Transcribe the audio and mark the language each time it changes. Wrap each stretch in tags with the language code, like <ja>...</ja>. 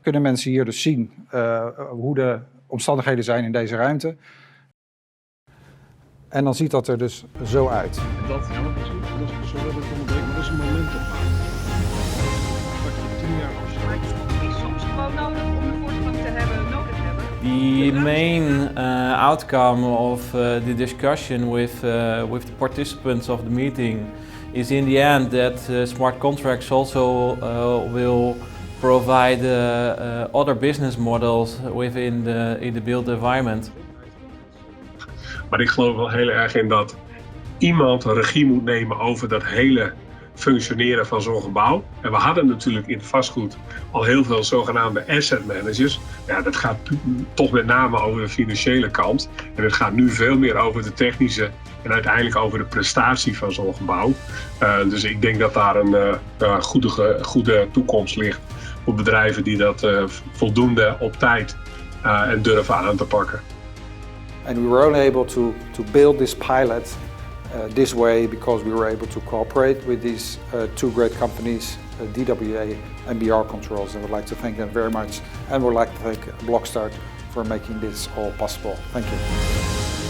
<nl>Kunnen mensen hier dus zien hoe de omstandigheden zijn in deze ruimte. En dan ziet dat er dus zo uit. En dat helpt natuurlijk, dat is zodat het onderbreekt, maar dat is een momentumopname. Dat je 10 jaar afsluit. Is soms gewoon nodig om de voortgang te hebben, nodig hebben.</nl> <en>The main outcome of the discussion with the participants of the meeting is in the end that smart contracts also will provide other business models within the built environment.</en> <nl>Maar ik geloof wel heel erg in dat iemand een regie moet nemen over dat hele functioneren van zo'n gebouw. En we hadden natuurlijk in het vastgoed al heel veel zogenaamde asset managers. Ja, dat gaat toch met name over de financiële kant. En het gaat nu veel meer over de technische en uiteindelijk over de prestatie van zo'n gebouw. Dus ik denk dat daar een goede toekomst ligt voor bedrijven die dat voldoende op tijd en durven aan te pakken.</nl> <en>And we were only able to build this pilot this way because we were able to cooperate with these two great companies, DWA and BR Controls. And I would like to thank them very much, and would like to thank BlockStart for making this all possible. Thank you.</en>